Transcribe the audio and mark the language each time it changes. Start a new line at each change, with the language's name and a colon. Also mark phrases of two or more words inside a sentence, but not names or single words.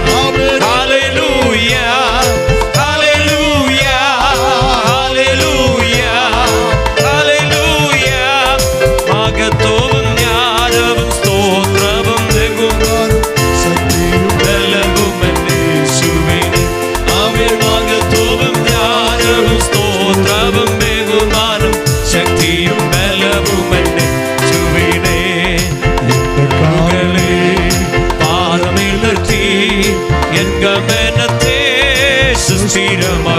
Tamil: ஹல்லேலூயா, ஹல்லேலூயா, ஹல்லேலூயா, ஹல்லேலூயா. மகத்துவம் ஞானமும் ஸ்தோத்திரமும் வெகுமானம் சக்தியும் பலமும் യേശുവിനെ.
Malayalam: അവൻ മഹത്വവും ജ്ഞാനവും സ്തോത്രവും ബഹുമാനം ശക്തിയും ബലവും യേശുവിനെ. കണ്ണുകളെ പാദമേൽ നിർത്തി എൻ ഗമനത്തെ സുസ്ഥിരമാക്കി.